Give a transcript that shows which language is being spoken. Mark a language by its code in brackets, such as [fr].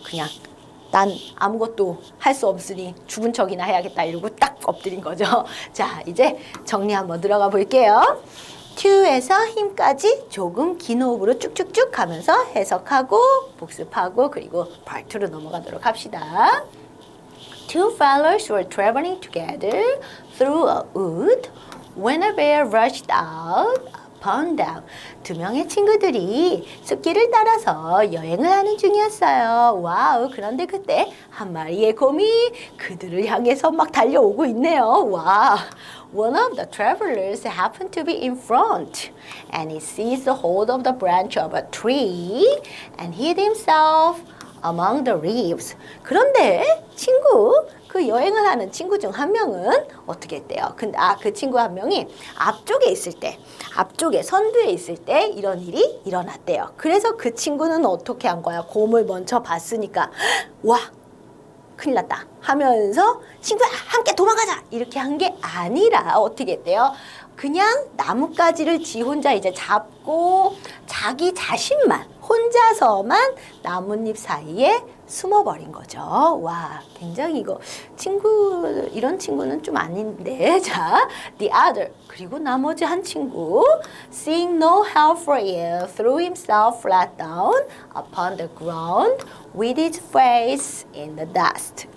[ko] 그냥 난 아무것도 할 수 없으니 죽은 척이나 해야겠다 이러고 딱 엎드린 거죠. 자, 이제 정리 한번 들어가 볼게요. to에서 힘까지 조금 긴 호흡으로 쭉쭉쭉 가면서 해석하고 복습하고 그리고 part 2로 넘어가도록 합시다. [en] Two fellows were traveling together through a wood when a bear rushed out upon them. [ko] 두 명의 친구들이 숲길을 따라서 여행을 하는 중이었어요. 와우, 그런데 그때 한 마리의 곰이 그들을 향해서 막 달려오고 있네요. 와. [en] One of the travelers happened to be in front, and he seized the hold of the branch of a tree and hid himself among the leaves. [ko] 그런데 그 여행을 하는 친구 중 한 명은 어떻게 했대요? 그 친구 한 명이 앞쪽에 선두에 있을 때 이런 일이 일어났대요. 그래서 그 친구는 어떻게 한 거야? 곰을 먼저 봤으니까 와, 큰일 났다 하면서 친구야 함께 도망가자 이렇게 한 게 아니라 어떻게 했대요? 그냥 나뭇가지를 지 혼자 이제 잡고 자기 자신만 혼자서만 나뭇잎 사이에 숨어버린 거죠. 와, 굉장히 이런 친구는 좀 아닌데. 자, the other. 그리고 나머지 한 친구. [en] Seeing no help for it, threw himself flat down upon the ground with his face in the dust.